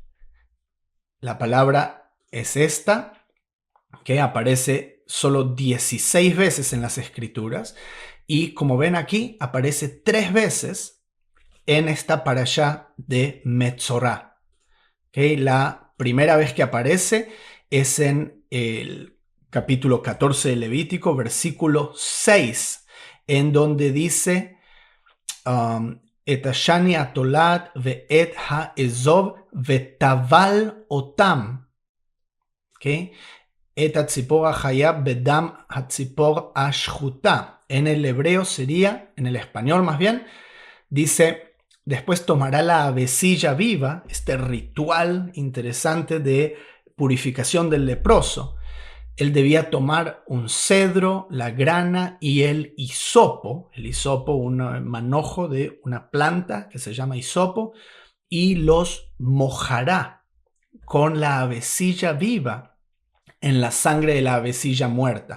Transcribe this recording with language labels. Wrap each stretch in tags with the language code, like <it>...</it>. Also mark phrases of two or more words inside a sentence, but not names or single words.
<es>La palabra es esta, que aparece solo 16 veces en las escrituras, y como ven aquí, aparece 3 veces en esta parashá de Metzorá. ¿Okay? La primera vez que aparece es en el capítulo 14 de Levítico, versículo 6, en donde dice</es> <he>את השני התולעת ואת האזב וטבל אותם.</he> <es>¿Okay?</es> <he>את הצפור החיה בדם הצפור השחוטה.</he> <es>En el hebreo sería, en el español más bien, dice: después tomará la avecilla viva, este ritual interesante de purificación del leproso. Él debía tomar un cedro, la grana y el hisopo, un manojo de una planta que se llama hisopo, y los mojará con la avecilla viva en la sangre de la avecilla muerta.</es>